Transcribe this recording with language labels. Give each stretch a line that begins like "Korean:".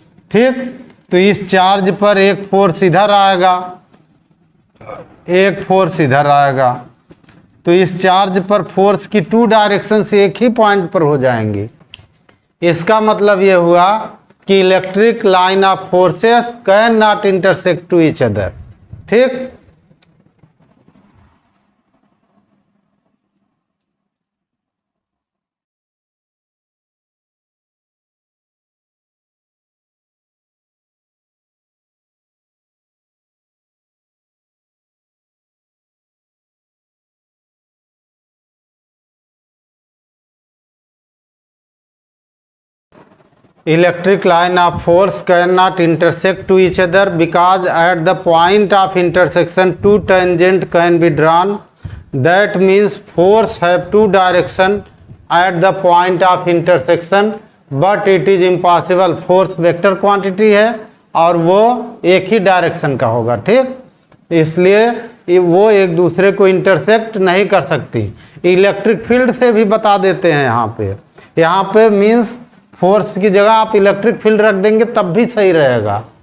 Hindi: ठीक, तो इस चार्ज पर एक फोर्स इधर आएगा, एक फोर्स इधर आएगा, तो इस चार्ज पर फोर्स की 2 डायरेक्शन से एक ही पॉइंट पर हो जाएंगी। इसका मतलब ये हुआ कि
English: Electric line of forces can not intersect to each other. ठीक, electric line of force cannot intersect to each other because at the point of intersection 2 tangent can be drawn। That means force have 2 direction at the point of intersection, but it is impossible।
Hindi: force vector quantity है और वो एक ही direction का होगा। ठीक, इसलिए वो एक दूसरे को इंटरसेक्ट नहीं कर सकती। इलेक्ट्रिक फील्ड से भी बता देते हैं यहाँ पे मीन्स फोर्स की जगह आप इलेक्ट्रिक फील्ड रख देंगे तब भी सही रहेगा।